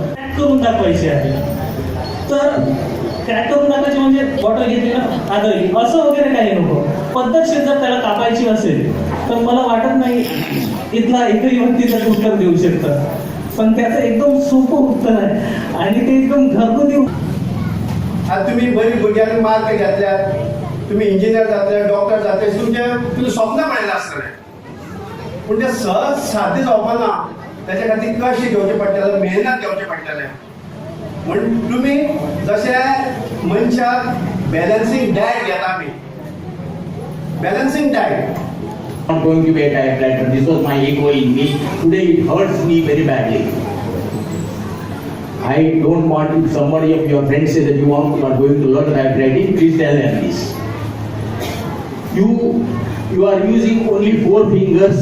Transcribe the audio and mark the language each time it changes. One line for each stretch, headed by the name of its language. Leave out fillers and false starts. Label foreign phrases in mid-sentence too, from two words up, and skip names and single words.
Marathi: क्रॅक करून दाखवायचे आहे, तर क्रॅक करून दाखवायचे म्हणजे बॉटल घेतली ना आदळी असं वगैरे काही नको. पद्धतशीर जर त्याला कापायची असेल तर मला वाटत नाही इथला एकही व्यक्ती त्याचं उत्तर देऊ शकतं, पण त्याचं एकदम सोपं उत्तर आहे आणि ते एकदम घरगुती.
Konkani: आज तुम्ही बरी भुरग्यांनी मार्क घेतल्या, तुम्ही इंजिनियर जातले, डॉक्टर जातले, तुम्ही स्वप्न पळयला आसतलें, पूण ते सहज साध्य जावपाना. त्याच्या खातीर कश्ट घेवचे पडटले, मेहनत घेवचे पडटले. म्हण तुम्ही जशे मनशाक
English: balancing diet
Konkani: घेता आमी,
English: balancing diet. Not going to be a typewriter. This was my ego in me. Today it hurts me very badly. I don't want if somebody of your friends say that you are going to learn typewriting, please tell them this. You are using only 4 fingers.